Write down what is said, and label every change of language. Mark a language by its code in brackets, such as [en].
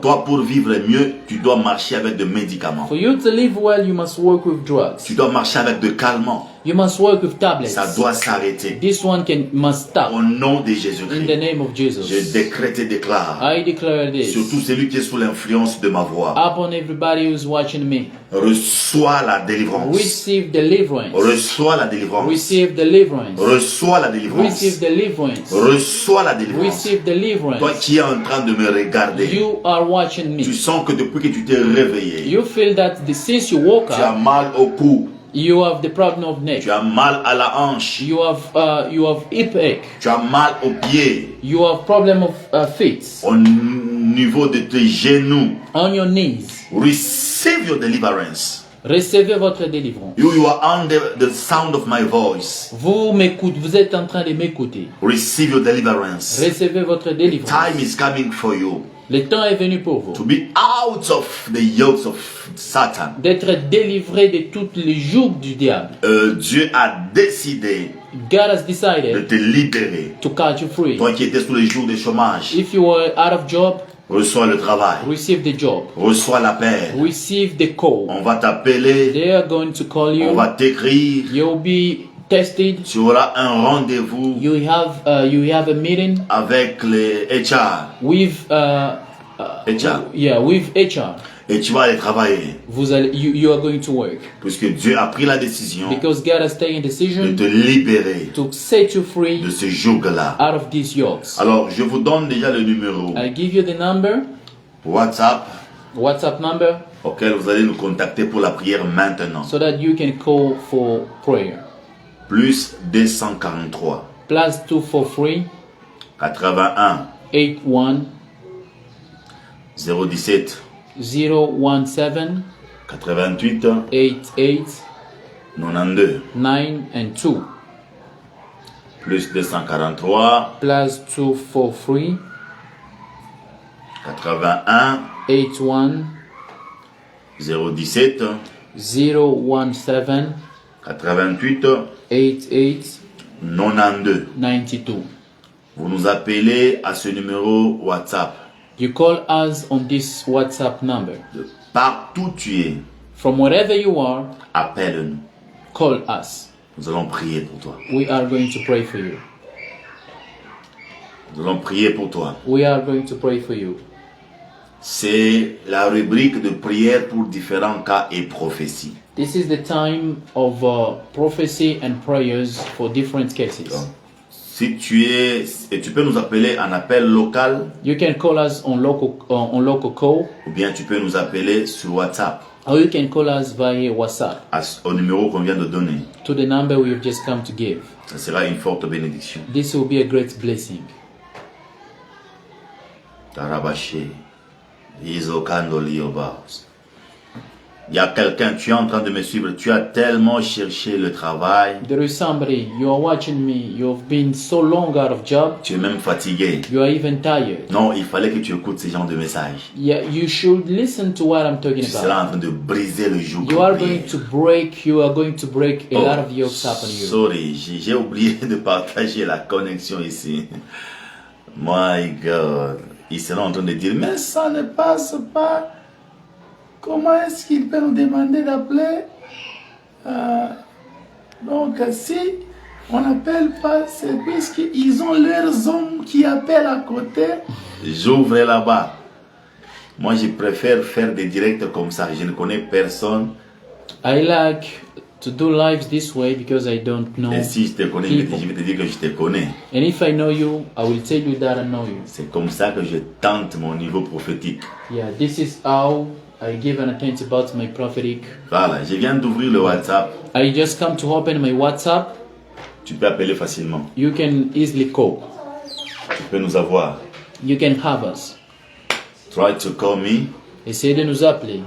[fr] Toi, pour vivre mieux, tu dois marcher avec des médicaments. [en] For you to live well, you must work with drugs. [fr] Tu dois marcher avec des calmants. [en] You must work with tablets. [fr] Ça doit s'arrêter. [en] This one must stop. [fr] Au nom de [en] In the [fr] Jésus-Christ, [en] name of [fr] je [en] Jesus. [fr] décrète et déclare, [en] I declare this [fr] surtout celui qui est sous l'influence de ma voix, [en] upon everybody who's watching me. [fr] reçois la délivrance. [en] Receive deliverance. [fr] Reçois la délivrance. [en] Receive deliverance. [fr] Reçois la délivrance. [en] Receive deliverance. [fr] Reçois la délivrance. [en] Receive [fr] Toi [en] deliverance. [fr] qui es en train de me regarder, [en] You are watching [fr] tu [en] me. [fr] sens que depuis que tu t'es réveillé, [en] You feel that since you woke [fr] tu as [en] up, [fr] mal au cou, [en] you have the problem of neck. [fr] tu as mal à la hanche, [en] You have hip ache. [fr] tu as mal aux pieds, [en] You have problem of feet [fr] au niveau de tes genoux. [en] on your knees. Receive your deliverance. [fr] Recevez votre délivrance. [en] You are under the sound of my voice. [fr] Vous m'écoutez, vous êtes en train de m'écouter. [en] Receive your deliverance. [fr] Recevez votre délivrance. [en] Time is coming for you [fr] Le temps est venu pour vous [en] to be out of the yokes of Satan. [fr] d'être délivré de toutes les jougs du diable. Dieu a décidé [en] God has [fr] de [en] decided [fr] te libérer. [en] to cut you free. [fr] Toi qui étais sous les jours de chômage, [en] If you were out of job, [fr] reçois le travail, [en] receive the job. [fr] reçois l'appel. [en] Receive the call. [fr] On va t'appeler, [en] They are going to call [fr] on [en] you. [fr] va t'écrire, [en] You'll be tested. [fr] tu auras un rendez-vous [en] You have a meeting [fr] avec les HR [en] with HR with HR. [fr] et tu vas aller travailler [en] You are going to work [fr] puisque Dieu a pris la décision [en] because God has taken a [fr] de [en] decision [fr] te libérer [en] to set you free [fr] de ce joug-là. [en] out of these yokes. [fr] Alors, je vous donne déjà le numéro [en] I give you the number, WhatsApp number, [fr] auquel vous allez nous contacter pour la prière maintenant. [en] so that you can call for prayer. [fr] Plus 243 [en] Plus 243 [fr] 81 [en] 81 [fr] 017 [en] 017 [fr] 88 [en] 88 [fr] 92 [en] 9 and 2. [fr] plus 243 [en] Plus 243 [fr] 81 [en] 81 [fr] 017 [en] 017 [fr] 88 [en] 88 [fr] 92. [en] 92. [fr] Vous nous appelez à ce numéro WhatsApp. [en] You call us on this WhatsApp number. [fr] De partout où tu es, [en] From wherever you are, [fr] appelle-nous. [en] call us. [fr] Nous allons prier pour toi. [en] We are going to pray for you. [fr] Nous allons prier pour toi. [en] We are going to pray for you. [fr] C'est la rubrique de prière pour différents cas et prophéties. [en] This is the time of prophecy and prayers for different cases. [fr] Donc, si tu es, et tu peux nous appeler en appel local, [en] You can call us on local call, [fr] ou bien tu peux nous appeler sur WhatsApp [en] or you can call us via WhatsApp [fr] au numéro qu'on vient de donner. [en] to the number we have just come to give. [fr] Ça sera une forte bénédiction. [en] This will be a great blessing. Tarabaché, Isokando Liobaos. [fr] Il y a quelqu'un, tu es en train de me suivre, tu as tellement cherché le travail, [en] There is somebody, you are watching me, you have been so long out of job, [fr] tu es même fatigué. [en] you are even tired. [fr] Non, il fallait que tu écoutes ce genre de message. [en] Yeah, you should listen to what I'm talking [fr] Tu seras [en] about. [fr] en train de briser le joug. [en] You are going to break a lot of yokes upon you. Sorry, [fr] j'ai oublié de partager la connexion ici. [en] My God. [fr] Ils seront en train de dire, mais ça ne passe pas. Comment est-ce qu'il peut nous demander d'appeler? Donc, si on n'appelle pas, c'est puisqu'ils ont leurs hommes qui appellent à côté. J'ouvre là-bas. Moi, je préfère faire des directs comme ça. Je ne connais personne. [en] I like to do lives this way because I don't know. [fr] Et si je te connais, je vais te dire que je te connais. [en] And if I know you, I will tell you that I know you. [fr] C'est comme ça que je tente mon niveau prophétique. [en] Yeah, this is how I give an attention about my prophetic. [fr] Voilà, je viens d'ouvrir le WhatsApp. [en] I just come to open my WhatsApp. [fr] Tu peux appeler facilement. [en] You can easily call. [fr] Tu peux nous avoir. [en] You can have us. Try to call me [fr] Essayez de nous appeler.